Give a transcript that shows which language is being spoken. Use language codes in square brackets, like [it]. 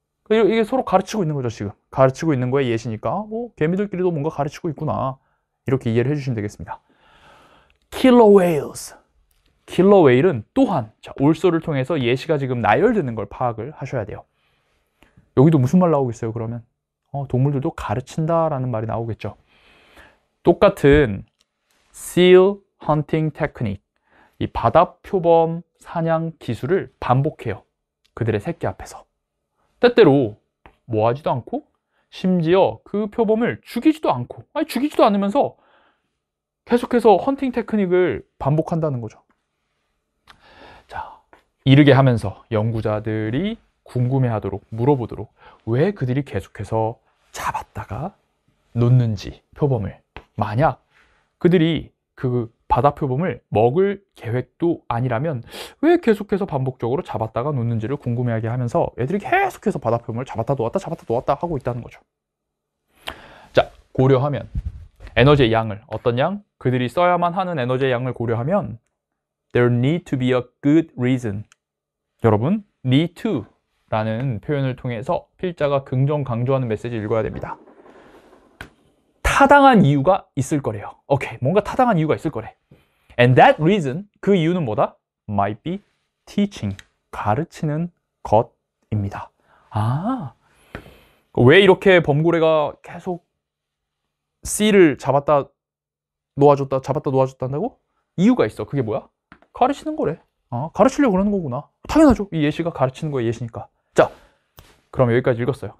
[ko] 이게 서로 가르치고 있는 거죠, 지금. 가르치고 있는 거에 예시니까, 뭐, 개미들끼리도 뭔가 가르치고 있구나. 이렇게 이해를 해주시면 되겠습니다. [en] Killer whales. [ko] Killer whale은 또한, 자, 올소를 통해서 예시가 지금 나열되는 걸 파악을 하셔야 돼요. 여기도 무슨 말 나오겠어요, 그러면? 동물들도 가르친다라는 말이 나오겠죠. 똑같은 [en] seal hunting technique. [ko] 이 바다 표범 사냥 기술을 반복해요. 그들의 새끼 앞에서. 때때로 뭐 하지도 않고 심지어 그 표범을 죽이지도 않고 죽이지도 않으면서 계속해서 헌팅 테크닉을 반복한다는 거죠. 자, 이르게 하면서 연구자들이 궁금해하도록 물어보도록 왜 그들이 계속해서 잡았다가 놓는지 표범을 만약 그들이 그 바다 표범을 먹을 계획도 아니라면 왜 계속해서 반복적으로 잡았다가 놓는지를 궁금해하게 하면서 애들이 계속해서 바다 표범을 잡았다 놓았다 하고 있다는 거죠. 자, 고려하면 에너지의 양을 어떤 양? 그들이 써야만 하는 에너지의 양을 고려하면 [en] There need to be a good reason. [ko] 여러분, need to 라는 표현을 통해서 필자가 긍정 강조하는 메시지를 읽어야 됩니다. 타당한 이유가 있을 거래요. 오케이, 뭔가 타당한 이유가 있을 거래. [en] And that reason, [ko] 그 이유는 뭐다? [en] Might be teaching, [ko] 가르치는 것입니다. 왜 이렇게 범고래가 계속 C를 잡았다 놓아줬다 한다고? 이유가 있어. 그게 뭐야? 가르치는 거래. 가르치려고 그러는 거구나. 당연하죠. 이 예시가 가르치는 거의 예시니까. 자, 그럼 여기까지 읽었어요.